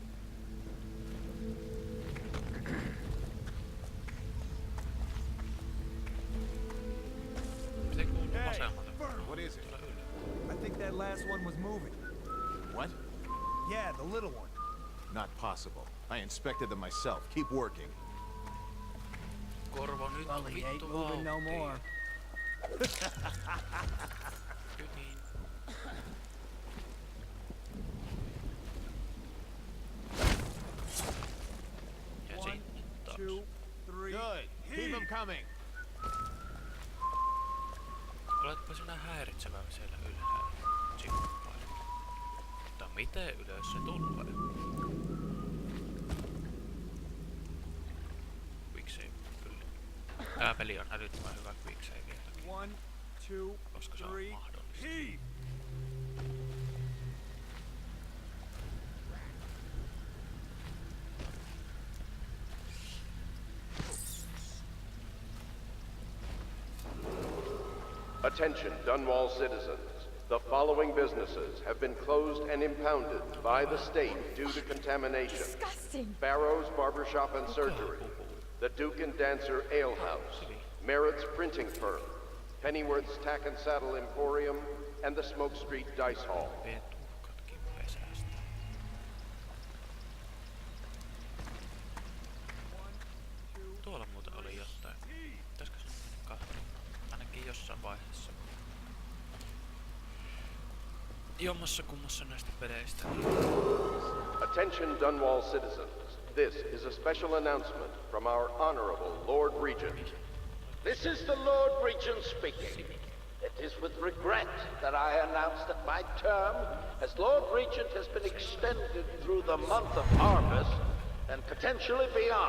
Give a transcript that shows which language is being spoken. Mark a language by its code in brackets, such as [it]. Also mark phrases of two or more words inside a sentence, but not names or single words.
[en] What is it? I think that last one was moving. What? Yeah, the little one. Not possible. I inspected them myself. Keep working. [fi] Korva nyt [en] Well, he ain't [fi] vittu [en] moving no [fi] vauhtia. [en] more. [fi] Kyllä niin. Ja [en] One, [fi] sinne taas. [en] 2, 3. Good. Keep them coming. [fi] Oletpa sinä häiritsevä siellä ylhäällä. Sivuppailla. Mutta miten ylös se tulee? Quicksave, kyllä. Tää peli on älyttömän hyvä quicksaveilläkin, [en] 1, 2, [fi] koska se on [en] 3. [fi] mahdollista. [en] Heave! Attention, Dunwall citizens. The following businesses have been closed and impounded by the state due to contamination. Disgusting. Barrow's Barbershop and Surgery, the Duke and Dancer Ale House, Merritt's Printing Firm, Pennyworth's Tack and Saddle Emporium, and the Smoke Street Dice Hall. [fi] Vetukatkin pesästä. Tuolla muuten oli jotain. Pitäisikö se katsoa? Ainakin jossain vaiheessa. Jommassa kummassa näistä peleistä. [en] Attention, Dunwall citizens. This is a special announcement from our Honorable Lord Regent. This is the Lord Regent speaking. It is with regret that I announce that my term as Lord Regent has been extended through the month of harvest and potentially beyond.